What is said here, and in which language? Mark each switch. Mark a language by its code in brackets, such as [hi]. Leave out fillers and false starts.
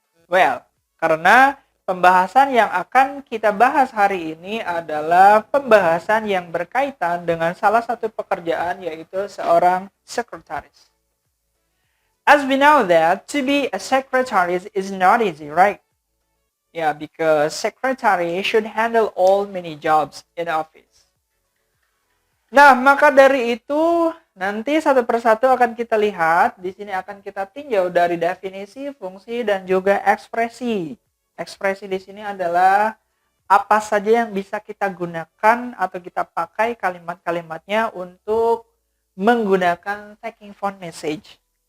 [id] Well, karena pembahasan yang akan kita bahas hari ini adalah pembahasan yang berkaitan dengan salah satu pekerjaan, yaitu seorang sekretaris. [en] As we know that to be a secretary is not easy, right? Yeah, because secretary should handle all many jobs in office. [id] Nah, maka dari itu nanti satu persatu akan kita lihat. Di sini akan kita tinjau dari definisi, fungsi, dan juga ekspresi. Ekspresi di sini adalah apa saja yang bisa kita gunakan atau kita pakai kalimat-kalimatnya untuk menggunakan [en] taking phone message.